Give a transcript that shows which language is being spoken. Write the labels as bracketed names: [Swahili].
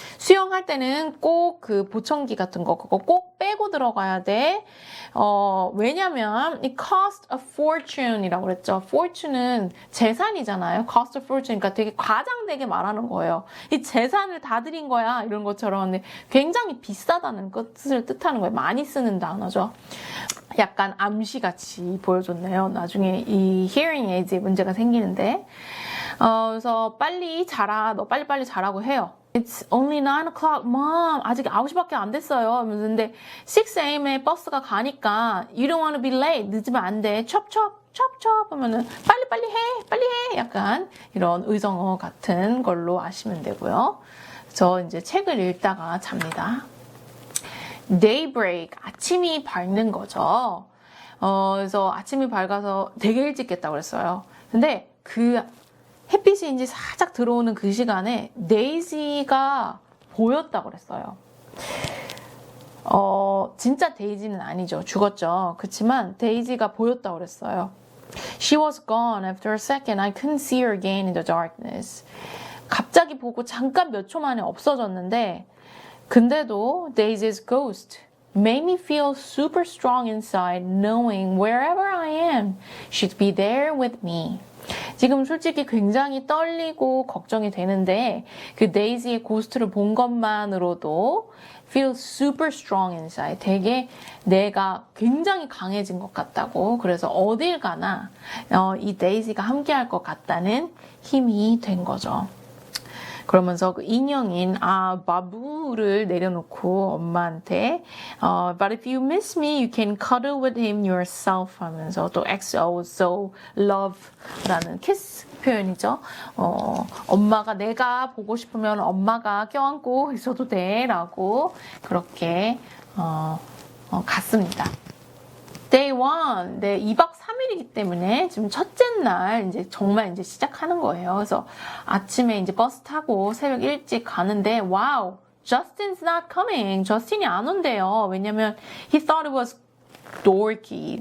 [Korean] 수영할 때는 꼭 그 보청기 같은 거 그거 꼭 빼고 들어가야 돼. 왜냐면 [English] it cost a fortune [Korean] 이라고 그랬죠. fortune은 재산이잖아요. [English] cost a fortune. [Korean] 그러니까 되게 과장되게 말하는 거예요. 이 재산을 다 들인 거야. 이런 것처럼 굉장히 비싸다는 것을 뜻하는 거예요. 많이 쓰는 단어죠. 약간 암시같이 보여줬네요. 나중에 이 hearing aids에 문제가 생기는데 그래서 빨리 자라. 너 빨리빨리 자라고 해요. [English] It's only 9 o'clock, mom. [Korean] 아직 9시밖에 안 됐어요. 근데 6 a.m.에 버스가 가니까 [English] you don't want to be late. [Korean] 늦으면 안 돼. 첩첩 하면은 빨리 해. 약간 이런 의정어 같은 걸로 아시면 되고요. 저 이제 책을 읽다가 잡니다. Daybreak, 아침이 밝는 거죠. 그래서 아침이 밝아서 되게 일찍 깼다고 그랬어요. 근데 그 햇빛이 이제 살짝 들어오는 그 시간에 데이지가 보였다고 그랬어요. 진짜 데이지는 아니죠. 죽었죠. 그렇지만 데이지가 보였다고 그랬어요. [English] She was gone after a second. I couldn't see her again in the darkness. [Korean] 갑자기 보고 잠깐 몇 초 만에 없어졌는데 근데도 [English] Daisy's ghost made me feel super strong inside knowing wherever I am, she'd be there with me. [Korean] 지금 솔직히 굉장히 떨리고 걱정이 되는데 그 데이지의 고스트를 본 것만으로도 [English] feel super strong inside. [Korean] 되게 내가 굉장히 강해진 것 같다고. 그래서 어딜 가나 이 데이지가 함께할 것 같다는 힘이 된 거죠. 그러면서 그 인형인 바부를 내려놓고 엄마한테 [English] But if you miss me, you can cuddle with him yourself [Korean] 하면서 또 XO, so love라는 키스 표현이죠. 엄마가 내가 보고 싶으면 엄마가 껴안고 있어도 돼 라고 그렇게 갔습니다. Day 1, 네, 2박 3일이기 때문에 지금 첫째 날 이제 정말 이제 시작하는 거예요. 그래서 아침에 이제 버스 타고 새벽 일찍 가는데 와우, [English] Justin's not coming. [Korean] 저스틴이 안 온대요. [English] 왜냐면 he thought it was dorky.